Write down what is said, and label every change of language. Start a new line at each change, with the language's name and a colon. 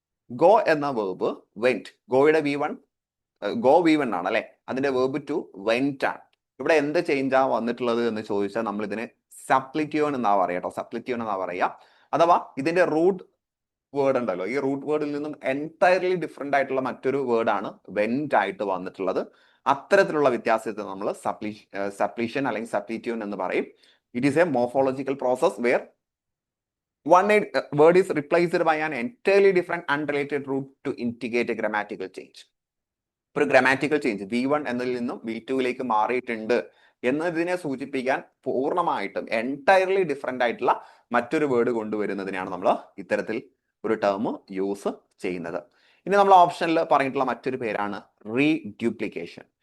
Malayalam: Go എന്ന verb went, ഗോയുടെ go V1 ആണ് അല്ലെ, അതിന്റെ വേർബ് ടു വെന്റ് ആണ്. ഇവിടെ എന്ത് ചേഞ്ചാ വന്നിട്ടുള്ളത് എന്ന് ചോദിച്ചാൽ നമ്മൾ ഇതിനെ സപ്ലിറ്റ്യൂൺ എന്നാ പറയാ കേട്ടോ, സപ്ലിറ്റ്യൂൺ എന്നാ പറയാ. അഥവാ ഇതിന്റെ റൂട്ട് വേർഡ് ഉണ്ടല്ലോ, ഈ റൂട്ട് വേർഡിൽ നിന്നും എൻറ്റയർലി ഡിഫറെന്റ് ആയിട്ടുള്ള മറ്റൊരു വേർഡാണ് വെന്റ് ആയിട്ട് വന്നിട്ടുള്ളത്. അത്തരത്തിലുള്ള വ്യത്യാസത്തെ നമ്മൾ സപ്ലീഷൻ അല്ലെങ്കിൽ സപ്ലിറ്റ്യൂൺ എന്ന് പറയും.
English: It is a morphological process where one word is replaced by an entirely different unrelated root to indicate a grammatical change.
Malayalam: ഒരു ഗ്രാമാറ്റിക്കൽ ചേഞ്ച് V1 എന്നതിൽ നിന്നും V2ലേക്ക് മാറിയിട്ടുണ്ട് എന്നതിനെ സൂചിപ്പിക്കാൻ പൂർണ്ണമായിട്ടും എൻറ്റയർലി ഡിഫറെന്റ് ആയിട്ടുള്ള മറ്റൊരു വേർഡ് കൊണ്ടുവരുന്നതിനാണ് നമ്മൾ ഇത്തരത്തിൽ ഒരു ടേം യൂസ് ചെയ്യുന്നത്. ഇനി നമ്മൾ ഓപ്ഷനിൽ പറഞ്ഞിട്ടുള്ള മറ്റൊരു പേരാണ് റീഡ്യൂപ്ലിക്കേഷൻ.